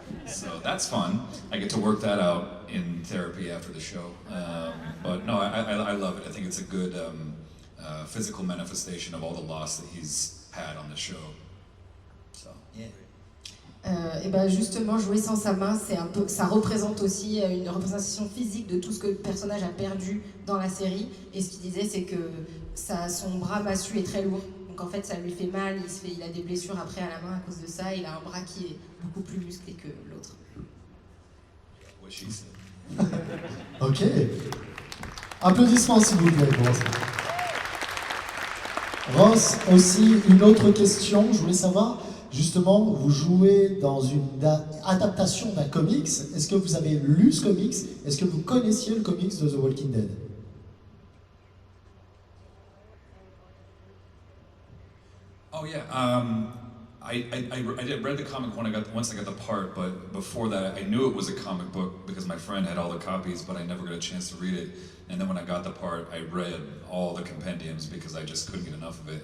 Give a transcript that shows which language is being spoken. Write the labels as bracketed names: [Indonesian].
[English] So that's fun. I get to work that out in therapy after the show. But no, I love it. I think it's a good physical manifestation of all the loss that he's had on the show. So, yeah. [French] Et ben justement, jouer sans sa main, ça représente aussi une représentation physique de tout ce que le personnage a perdu dans la série. Et ce qu'il disait, c'est que son bras massu est très lourd. Donc en fait, ça lui fait mal, il a des blessures après à la main à cause de ça. Il a un bras qui est beaucoup plus musclé que l'autre. Ok. Applaudissements s'il vous plaît pour Ross. Ross, aussi une autre question. Je voulais savoir, Justement, vous jouez dans une adaptation d'un comics. Est-ce que vous avez lu ce comics? Est-ce que vous connaissiez le comics de The Walking Dead? [English] Oh yeah, I did read the comic once I got the part, but before that I knew it was a comic book because my friend had all the copies, but I never got a chance to read it. And then when I got the part, I read all the compendiums because I just couldn't get enough of it.